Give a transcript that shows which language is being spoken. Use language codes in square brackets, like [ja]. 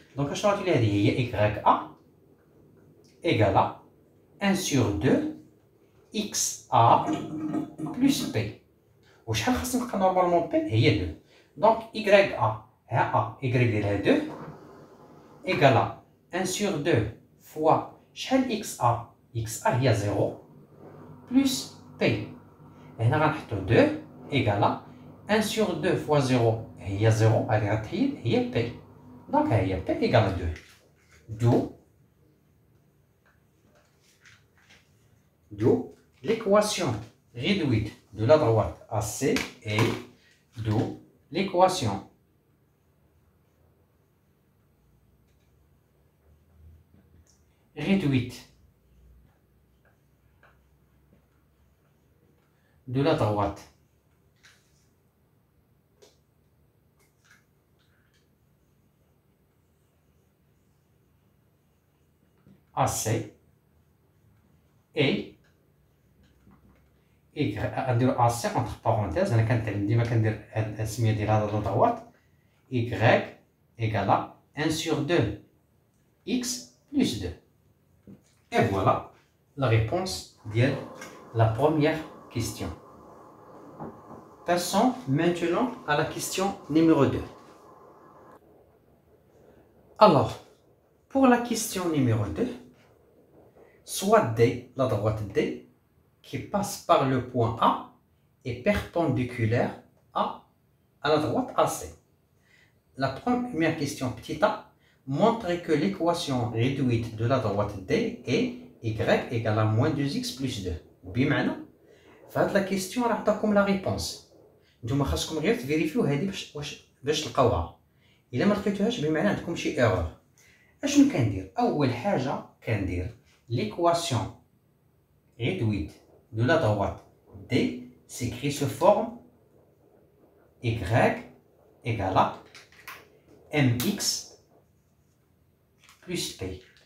[ar] دونك اشنو غتولي هادي؟ هي [fr] YA égale 1 sur 2 XA plus P. [ar] وشحال خاص نلقى نورمالمون P؟ هي 2. دونك YA ها A Y ديالها [fr] 2 égale 1 sur 2 fois [ar] شحال XA هي 0 plus P. هنا غنحطو [fr] 2 égale 1 sur 2 fois 0 [ar] هي 0 هادي غتحيد هي P. دونك هي [fr] P égale 2. D'où l'équation réduite de la droite AC est d'où l'équation réduite de la droite AC et [ar] غنديرو [fr] AC entre parenthèses. [ar] انا كنتعلم ديما كندير هاد السميه ديال هاد الضوات [fr] Y égale 1 sur 2 X plus 2. Et voilà la réponse de la première question. Passons maintenant à la question numéro 2. Alors, pour la question numéro 2, soit D, la droite D, qui passe par le point A est perpendiculaire à la droite AC. La première question, petit a, montre que l'équation réduite de la droite D est Y égale à moins 2X plus 2. [ar] بمعنى فهاد لا كيستيون راه عطاكم لا ريبونس. نتوما خاصكم غير تفيريفيو هادي باش تلقاوها. الا ما لقيتوهاش بمعنى عندكم شي ايرور. اشنو كندير؟ اول حاجه كندير [fr] l'équation réduite de la droite D s'écrit sous forme Y égale à mx plus P.